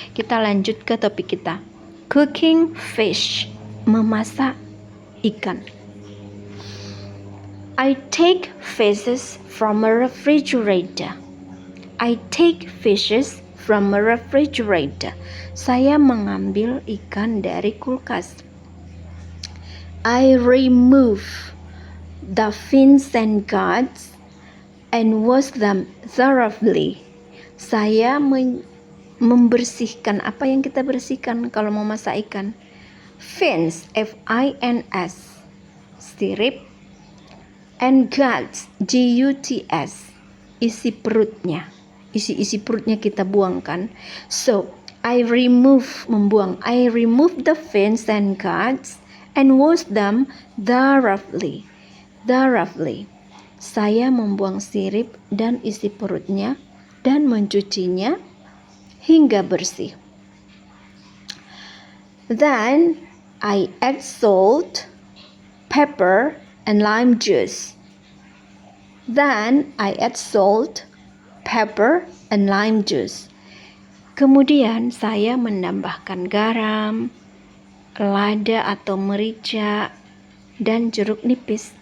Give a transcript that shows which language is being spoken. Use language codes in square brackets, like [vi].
[id] Kita lanjut ke topik kita, cooking fish, memasak ikan. [en] I take fishes from a refrigerator. I take fishes from a refrigerator. [id] Saya mengambil ikan dari kulkas. [en] I remove the fins and guts and wash them thoroughly. [id] Saya membersihkan. Apa yang kita bersihkan kalau memasak ikan? [en] Fins, F-I-N-S, sirip, and guts, G-U-T-S, [id] isi perutnya. Isi perutnya kita buangkan. [en] So, I remove, [id] membuang. [en] I remove the fins and guts and wash them thoroughly. Thoroughly. [id] Saya membuang sirip dan isi perutnya dan mencucinya hingga bersih. [en] Then, I add salt, pepper, and lime juice. Then, I add salt, pepper, and lime juice. [id] Kemudian saya menambahkan garam, lada atau merica, dan jeruk nipis.